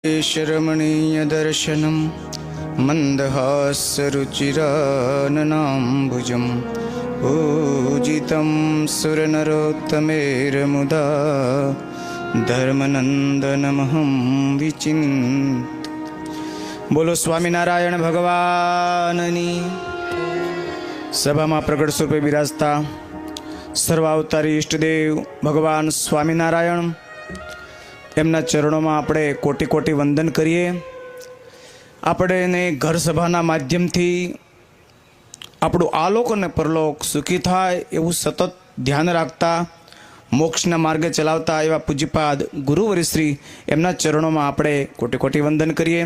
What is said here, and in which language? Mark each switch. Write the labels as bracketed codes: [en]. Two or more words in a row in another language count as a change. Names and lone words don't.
[sa] शरमणीयदर्शनं मन्दहासरुचिराननाम्बुजं पूजितं सुरनरोत्तमेरमुदा धर्मनन्दनमहं विचिन्त। [gu] બોલો સ્વામીનારાયણ ભગવાનની। सभाમાં પ્રગટ સ્વરૂપે બિરાજતા સર્વાવતારી ઈષ્ટદેવ ભગવાન સ્વામિનારાયણ, એમના ચરણોમાં આપણે કોટી કોટી વંદન કરીએ। આપણે ઘર સભાના માધ્યમથી આપણું આલોક અને પરલોક સુખી થાય એવું સતત ધ્યાન રાખતા, મોક્ષના માર્ગે ચલાવતા એવા પૂજ્યપાદ ગુરુવરિશ્રી એમના ચરણોમાં આપણે કોટી કોટી વંદન કરીએ।